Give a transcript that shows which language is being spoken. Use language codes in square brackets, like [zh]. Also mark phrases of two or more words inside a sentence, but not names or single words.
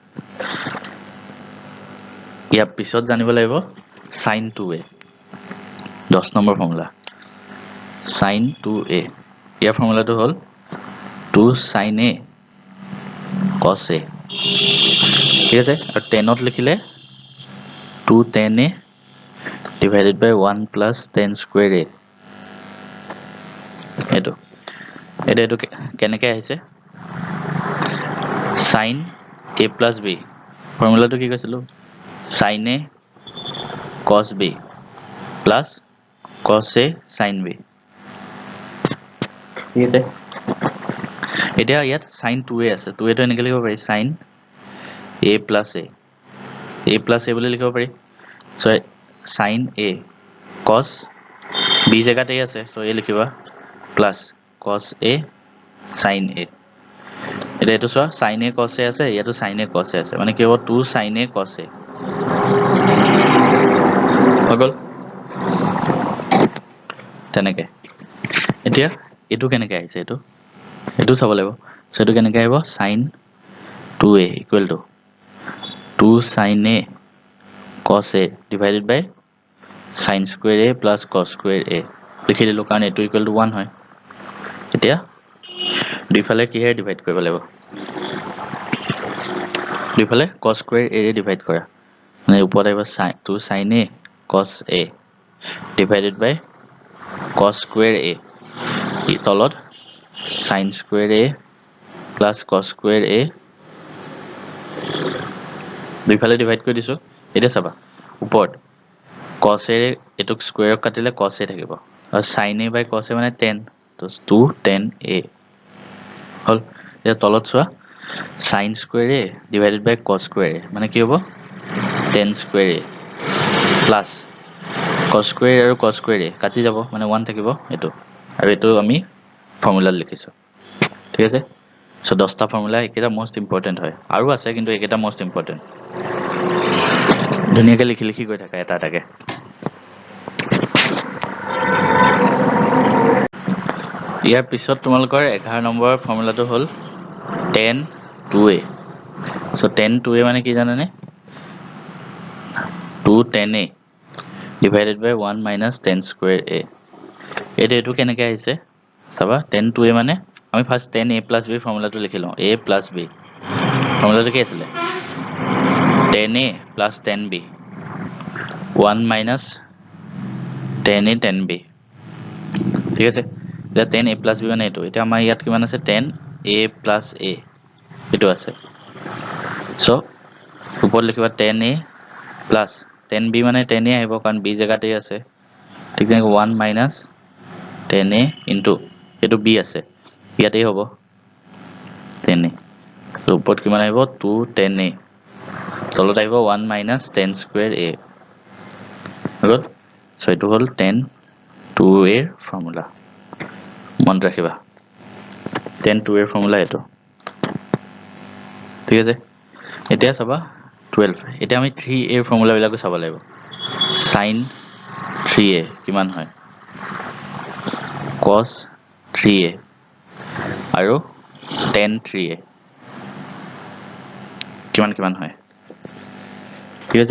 [as] ইয়াৰ পিছত জানিব লাগিব চাইন 2a, 10 নম্বৰ ফৰ্মুলা, চাইন 2a, ইয়াৰ ফৰ্মুলাটো হ'ল [en] 2 sin A cos A, [as] ঠিক আছে। আৰু 10ত লিখিলে [en] 2 tan A divided by 1 plus tan square A, [as] এইটো কেনেকৈ আহিছে? [en] sin A plus B, [as] ফৰ্মুলাটো কি কৈছিলোঁ? [en] sin A cos B plus cos A sin B, [as] ঠিক আছে। এতিয়া ইয়াত [en] sin 2A [as] আছে, 2A টো এনেকৈ লিখিব পাৰি [en] sin A plus A [as] বুলি লিখিব পাৰি। চ' [en] sin A cos B [as] জেগাত A আছে, চ' A লিখিবা [en] plus cos A sin A. [as] এতিয়া এইটো চোৱা [en] sin A cos A [as] আছে, ইয়াতো [en] sin A cos A [as] আছে, মানে কি হ'ব [en] 2 sin A cos A [as] হৈ গ'ল তেনেকৈ। এতিয়া এইটো কেনেকৈ আহিছে? এইটো চাব লাগিব। চ' এইটো কেনেকৈ আহিব? [en] sin 2A equal to 2 sin A cos A divided by sin square A plus cos square A [as] লিখি দিলোঁ, কাৰণ এইটো [en] equal to 1 হয়। [as] এতিয়া দুইফালে কিহেৰে ডিভাইড কৰিব লাগিব? দুইফালে [en] cos square A [as] ৰে ডিভাইড কৰা, মানে ওপৰত আহিব [en] 2 sin A cos A divided by cos square A, [as] তলত [en] sin square A plus cos square A, [as] দুইফালে ডিভাইড কৰি দিছোঁ। এতিয়া চাবা ওপৰত [en] cos A [as] এইটোক স্কুৱেৰক কাটিলে [en] cos A [as] থাকিব, আৰু [en] sin A by cos A [as] মানে tan, তো [en] 2 tan A [as] হ'ল। এতিয়া তলত চোৱা [en] sin square A divided by cos square A [as] মানে কি হ'ব? [en] tan square A plus cos square A [as] আৰু [en] cos square A [as] কাটি যাব, মানে 1 থাকিব এইটো, আৰু এইটো আমি ফৰ্মুলাত লিখিছোঁ, ঠিক আছে। চ' 10টা ফৰ্মুলা এইকেইটা [en] most important [as] হয়, আৰু আছে কিন্তু এইকেইটা [en] most important. [as] ধুনীয়াকৈ লিখি লিখি গৈ থাকা এটা এটাকৈ। ইয়াৰ পিছত তোমালোকৰ 11 নম্বৰৰ ফৰ্মুলাটো হ'ল [en] tan 2A। চ' tan 2A [as] মানে কি জানানে? [en] 2 tan A divided by 1 minus tan square A. [as] এইটো কেনেকৈ আহিছে চাবা। [en] tan 2A [as] মানে আমি ফাৰ্ষ্ট [en] tan A plus B [as] ফৰ্মুলাটো লিখি লওঁ। [en] A plus B [as] ফৰ্মুলাটো কি আছিলে? [en] tan A plus tan B 1 মাইনাছ tan A tan B, [as] ঠিক আছে। এতিয়া [en] tan A plus B [as] মানে এইটো। এতিয়া আমাৰ ইয়াত কিমান আছে? [en] tan A plus A [as] এইটো আছে। চ' ওপৰত লিখিবা [en] tan A plus tan B [as] মানে [en] tan A [as] আহিব, কাৰণ B জেগাতে আছে। ঠিক তেনেকৈ [en] 1 minus tan A into [as] এইটো B আছে, ইয়াতেই হ'ব [en] tan A। [as] চ' ওপৰত কিমান আহিব? [en] 2 tan A, [as] তলত আহিব [en] 1 minus tan square A [as] হৈ গ'ল। চ' এইটো হ'ল [en] tan 2A [as] ৰ ফৰ্মুলা, মনত ৰাখিবা। [en] tan 2A [as] ৰ ফৰ্মুলা এইটো, ঠিক আছে। এতিয়া চাবা 12। এতিয়া আমি 3A ৰ ফৰ্মুলাবিলাকো চাব লাগিব। [en] sin 3A [as] কিমান হয়? [en] cos 3A [as] আৰু [en] tan 3A [as] কিমান হয়, ঠিক আছে।